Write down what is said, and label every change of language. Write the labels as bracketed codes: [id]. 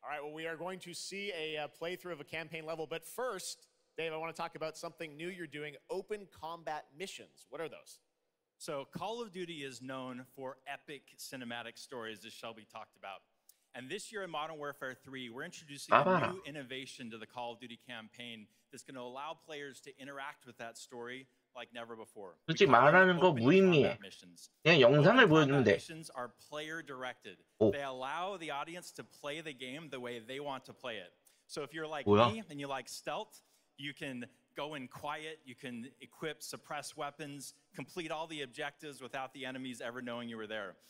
[en] All right, well, we are going to see a playthrough of a campaign level, but first, Dave, I want to talk about something new you're doing, open combat missions. What are those? So Call of Duty is known for epic cinematic stories, as Shelby talked about. And this year in Modern Warfare 3, we're introducing a new innovation to the Call of Duty campaign that's going to allow players to interact with that story like never before. [ko] 솔직히 말하는 거 무의미해. 그냥 영상을 보여주면 돼. [en] Missions are player directed. 오. They allow the audience to play the game the way they want to play it. So if you're like [ko] 뭐야? [en] me and you like stealth, you can go in quiet, you can equip, suppress weapons, complete all the objectives without the enemies ever knowing you were there.